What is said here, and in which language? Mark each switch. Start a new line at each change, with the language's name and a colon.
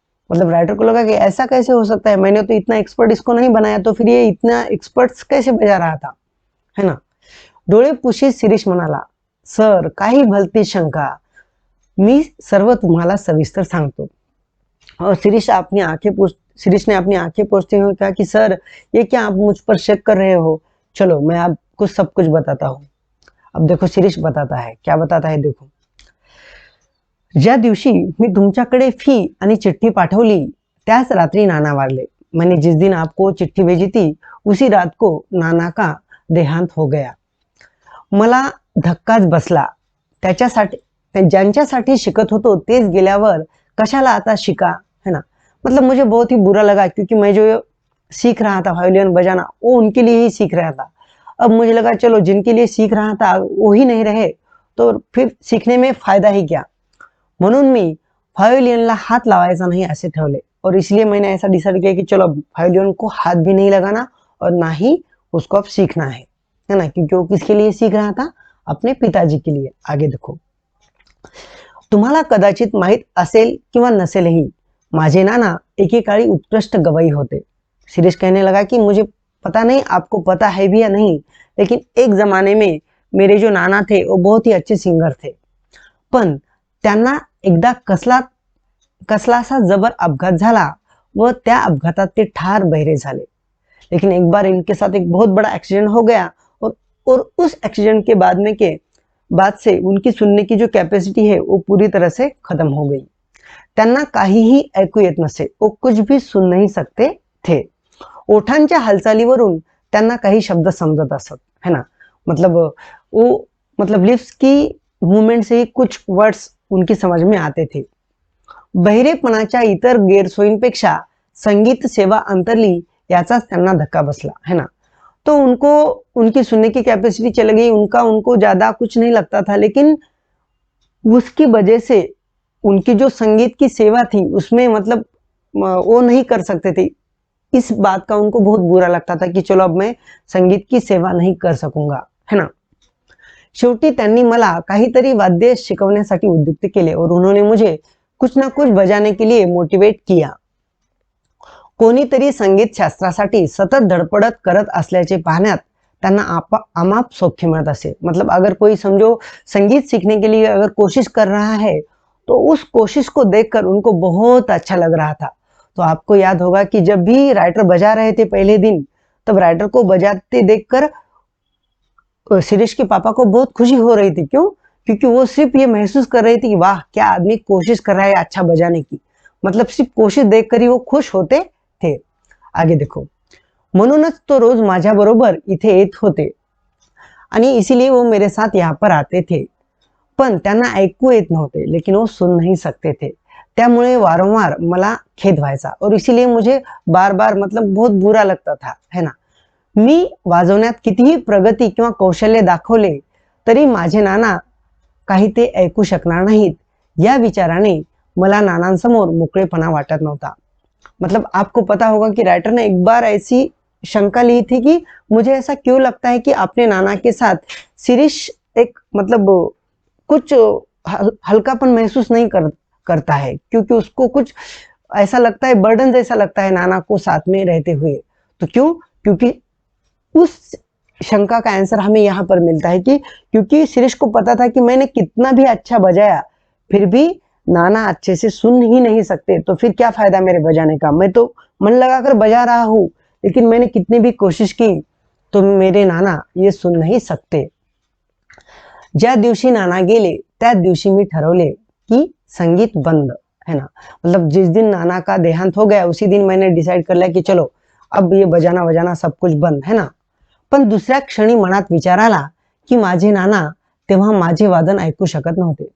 Hindi: मतलब राइटर को लगा कि ऐसा कैसे हो सकता है, मैंने तो इतना एक्सपर्ट इसको नहीं बनाया, तो फिर ये इतना एक्सपर्ट कैसे बजा रहा था, है ना.
Marathi: डोळे पुशीत शिरीष म्हणाला, सर काही भलती शंका, मी सर्व तुम्हाला सविस्तर सांगतो.
Hindi: और शिरीष ने अपनी आंखें पोंछते हुए कहा कि सर ये क्या आप मुझ पर शक कर रहे हो, चलो मैं आपको सब कुछ बताता हूँ. अब देखो शिरीष बताता है, क्या बताता है देखो.
Marathi: ज्या दिवशी मी तुमच्याकडे फी आणि चिट्ठी पाठवली त्याच रात्री नाना वारले।
Hindi: मैंने जिस दिन आपको चिट्ठी भेजी थी उसी रात को नाना का देहांत हो गया।
Marathi: मला धक्काच बसला। त्याच्यासाठी ज्यांच्यासाठी शिकत होतो तेच गेल्यावर कशाला आता शिका, है ना।
Hindi: मतलब मुझे बहुत ही बुरा लगा क्योंकि मैं जो सीख रहा था वायोलिन बजाना वो उनके लिए ही सीख रहा था। अब मुझे लगा चलो जिनके लिए सीख रहा था वो ही नहीं रहे तो फिर सीखने में फायदा ही क्या।
Marathi: म्हणून मी व्हायोलिनला हाथ लावायचा
Hindi: नहीं ऐसे ठेवले और इसलिए मैंने ऐसा डिसाइड किया कि चलो व्हायोलिन को हाथ भी नहीं लगाना और ना ही उसको अब सीखना है ना। क्योंकि वो किसके लिए सीख रहा था, अपने पिताजी के लिए। आगे देखो,
Marathi: तुम्हाला कदाचित माहित असेल किंवा नसेलही माझे नाना एकेकाळी उत्कृष्ट गवई होते।
Hindi: शिरीष कहने लगा कि मुझे पता नहीं आपको पता है भी या नहीं, लेकिन एक जमाने में मेरे जो नाना थे वो बहुत ही अच्छे सिंगर थे।
Marathi: पण त्यांना एकदा कसलासा जबर अपघात झाला व त्या अपघातात ते ठार बहिरे झाले।
Hindi: लेकिन एक बार इनके साथ एक बहुत बड़ा एक्सीडेंट हो गया और उस एक्सीडेंट के बाद से उनकी सुनने की जो कैपेसिटी है वो पूरी तरह से खत्म हो गई।
Marathi: त्यांना काहीही ऐकू येत नसे,
Hindi: वो कुछ भी सुन नहीं सकते थे।
Marathi: ओठांच्या हालचालीवरून त्यांना काही शब्द समजत असत, है ना।
Hindi: मतलब लिप्स की मूवमेंट से ही कुछ वर्ड्स उनकी समझ में आते थे।
Marathi: बहिरेपणाच्या इतर गैरसोयींपेक्षा संगीत सेवा अंतरली याचाच त्यांना धक्का बसला, है ना।
Hindi: तो उनको उनकी सुनने की कैपेसिटी चली गई, उनको ज्यादा कुछ नहीं लगता था, लेकिन उसकी वजह से उनकी जो संगीत की सेवा थी उसमें मतलब वो नहीं कर सकते थे। इस बात का उनको बहुत बुरा लगता था कि चलो अब मैं संगीत की सेवा नहीं कर सकूंगा, है ना।
Marathi: शेवटी त्यांनी मला काहीतरी वाद्य शिकवण्यासाठी उद्युक्त केले
Hindi: और उन्होंने मुझे कुछ ना कुछ बजाने के लिए मोटिवेट किया।
Marathi: कोणीतरी संगीत शास्त्रासाठी सतत धडपडत करत असल्याचे पाहण्यात त्यांना अमाप सौख्य मिळत असे।
Hindi: मतलब अगर कोई समझो संगीत सीखने के लिए अगर कोशिश कर रहा है तो उस कोशिश को देखकर उनको बहुत अच्छा लग रहा था। तो आपको याद होगा कि जब भी राइटर बजा रहे थे पहले दिन, तब राइटर को बजाते देखकर शिरीष के पापा को बहुत खुशी हो रही थी। क्यों? क्योंकि वो सिर्फ ये महसूस कर रही थी कि वाह क्या आदमी कोशिश कर रहा है अच्छा बजाने की। मतलब सिर्फ कोशिश देखकर ही वो खुश होते थे। आगे देखो,
Marathi: म्हणूनच तो रोज माझ्याबरोबर इथे येत होते आणि
Hindi: इसीलिए वो मेरे साथ यहाँ पर आते थे।
Marathi: पण त्यांना ऐकू येत नव्हते,
Hindi: लेकिन वो सुन नहीं सकते थे।
Marathi: त्यामुळे वारंवार मला खेद व्हायचा
Hindi: और इसीलिए मुझे बार बार मतलब बहुत बुरा लगता था, है ना।
Marathi: मी वाजवण्यात कितीही प्रगती किंवा कौशल्य दाखवले तरी माझे नाना काही ते ऐकू शकणार नाहीत या विचाराने मला नानांसमोर मोकळेपणा वाटत नव्हता।
Hindi: मतलब आपको पता होगा कि राइटर ने एक बार ऐसी शंका ली थी कि मुझे ऐसा क्यों लगता है कि अपने नाना के साथ शिरीष एक मतलब कुछ हल्कापन महसूस नहीं करता है, क्योंकि उसको कुछ ऐसा लगता है, बर्डन जैसा लगता है नाना को साथ में रहते हुए। तो क्यों? क्योंकि उस शंका का आंसर हमें यहाँ पर मिलता है कि क्योंकि शिरीष को पता था कि मैंने कितना भी अच्छा बजाया फिर भी नाना अच्छे से सुन ही नहीं सकते, तो फिर क्या फायदा मेरे बजाने का। मैं तो मन लगाकर बजा रहा हूँ, लेकिन मैंने कितनी भी कोशिश की तो मेरे नाना ये सुन नहीं सकते।
Marathi: ज्या दिवशी नाना गेले त्या दिवशी मी ठरवले कि संगीत बंद, है ना।
Hindi: मतलब जिस दिन नाना का देहांत हो गया उसी दिन मैंने डिसाइड कर लिया कि चलो अब ये बजाना वजाना सब कुछ बंद, है ना।
Marathi: पण दुसऱ्या क्षणी मनात विचार आला की माझे नाना तेव्हा माझे वादन ऐकू शकत नव्हते।